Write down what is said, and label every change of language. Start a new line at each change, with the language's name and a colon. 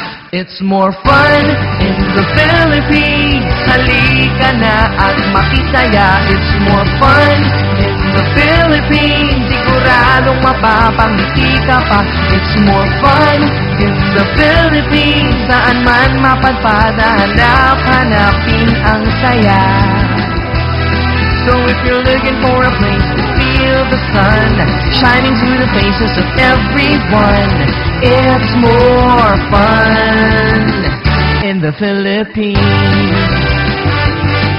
English: It's more fun in the Philippines.
Filipino: Halika na at makisaya.
English: It's more fun in the Philippines.
Filipino: Siguradong mapapangiti ka pa.
English: It's more fun in the Philippines.
Filipino: Saan man mapadpad, hanap-hanapin ang saya.
English: So if you're looking for a place to feel the sun shining through the faces of everyone, it's more fun in the Philippines.